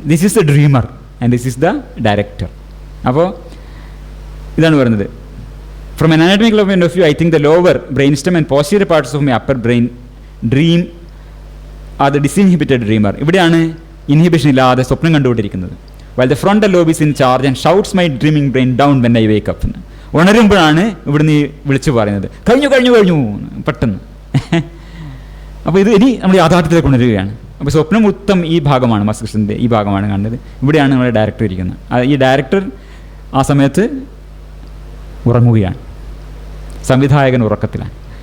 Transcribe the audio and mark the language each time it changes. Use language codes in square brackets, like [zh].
[en] This is the dreamer and this is the director. [ml] അപ്പോൾ ഇതാണ് പറയുന്നത്. [en] From an anatomical point of view, I think the lower brainstem and posterior parts of my upper brain dream are the disinhibited dreamer. [ml] ഇവിടെയാണ് inhibition ഇല്ലാതെ സ്വപ്നം കണ്ടുകൊണ്ടിരിക്കുന്നത്. [en] While the frontal lobe is in charge and shouts my dreaming brain down when I wake up. [ml] ഉണരുമ്പോഴാണ് ഇവിടുന്ന് വിളിച്ചു പറയുന്നത് കഴിഞ്ഞു കഴിഞ്ഞു കഴിഞ്ഞു പെട്ടെന്ന്. അപ്പോൾ ഇത് ഇനി നമ്മൾ യാഥാർത്ഥ്യത്തിലേക്ക് കൊണ്ടുവരികയാണ്. അപ്പോൾ സ്വപ്നം മൊത്തം ഈ ഭാഗമാണ്, മസ്തിഷ്കത്തിൻ്റെ ഈ ഭാഗമാണ് കാണുന്നത്. ഇവിടെയാണ് നമ്മുടെ ഡയറക്ടർ ഇരിക്കുന്നത്. ഈ ഡയറക്ടർ ആ സമയത്ത് ഉറങ്ങുകയാണ്, സംവിധായകൻ ഉറക്കത്തിലാണ്.